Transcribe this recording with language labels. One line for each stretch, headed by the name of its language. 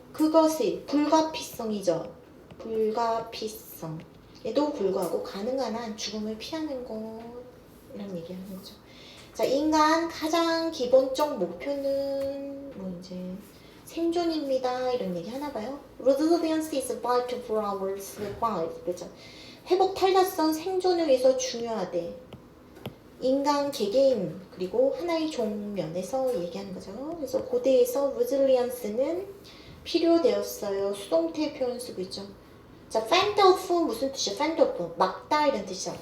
Korean: 그것이 불가피성이죠. 불가피성에도 불구하고 가능한 한 죽음을 피하는 것 이런 얘기하는 거죠. 자, 인간 가장 기본적 목표는 뭐 이제 생존입니다. 이런 얘기 하나 봐요.
English: Resilience is vital for our survival.
Korean: 그죠? 회복 탄력성 생존을 위해서 중요하대. 인간 개개인 그리고 하나의 종 면에서 얘기하는 거죠. 그래서 고대에서 resilience는 필요되었어요. 수동태 표현 쓰고 있죠. 자, fend off 무슨 뜻이야? fend off 막다 이런 뜻이야.